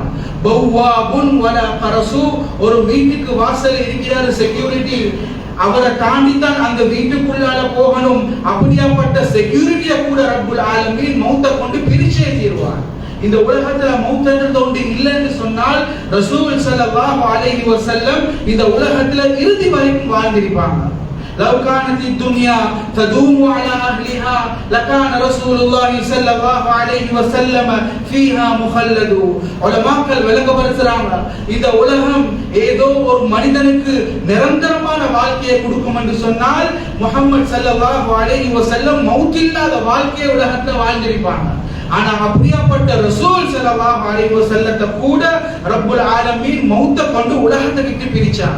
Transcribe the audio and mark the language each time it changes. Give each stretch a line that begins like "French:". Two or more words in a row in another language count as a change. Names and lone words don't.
Arabic: بوابون ولا حرس,
Tamil: ஒரு வீட்டுக்கு வாசல் இருக்கிறார் செக்யூரிட்டி, அவரை தாண்டி தான் அந்த வீட்டுக்குள்ளால போகணும். அப்படியாப்பட்ட செக்யூரிட்டியை கூட
Arabic: رب العالمين
Tamil: மௌத்த கொண்டு பிரிச்சே தீர்வான். இந்த உலகத்துல மௌத்ன்றது ஒன்று இல்லைன்னு சொன்னால் ரசூல்
Arabic: صلى الله عليه وسلم
Tamil: இந்த உலகத்துல இறுதி வரைக்கும் வாழ்ந்திருப்பாங்க.
Arabic: لو كانت الدنيا تدوم على أهلها لكان رسول الله صلى الله عليه وسلم فيها مخلد.
Tamil: உலமாக்கள் விளங்கப்படுத்துறாங்க, இந்த உலகம் ஏதோ ஒரு மனிதனுக்கு நிரந்தரமான வாழ்க்கையை கொடுக்கும் என்று சொன்னால் முஹம்மது
Arabic: صلى الله عليه وسلم
Tamil: மௌத் இல்லாத வாழ்க்கையை உலகத்துல வாழ்ந்திருப்பாங்க. ஆனா அப்படியாப்பட்ட ரசூல்
Arabic: صلى الله عليه وسلم
Tamil: கூட
Arabic: رب العالمين
Tamil: மௌத்த கொண்டு உலகத்தை விட்டு பிரிச்சாங்க.